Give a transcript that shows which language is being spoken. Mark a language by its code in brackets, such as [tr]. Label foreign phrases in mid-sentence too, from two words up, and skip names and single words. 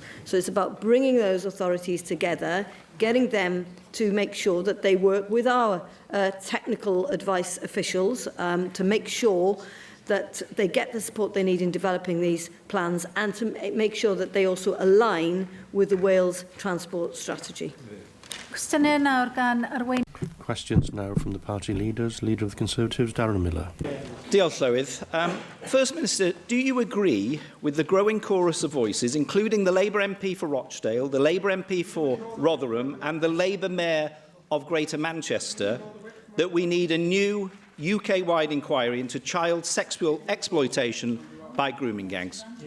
[en] So it's about bringing those authorities together, getting them to make sure that they work with our technical advice officials to make sure that they get the support they need in developing these plans and to make sure that they also align with the Wales transport strategy. [cy] Cwestiynau nawr gan Arwain. [en] Questions now from the party leaders. Leader of the Conservatives, Darren Miller. [cy] Diolch, Llywydd. [en] First Minister, do you agree with the growing chorus of voices, including the Labour MP for Rochdale, the Labour MP for Rotherham and the Labour Mayor of Greater Manchester, that we need a new UK-wide inquiry into child sexual exploitation by grooming gangs?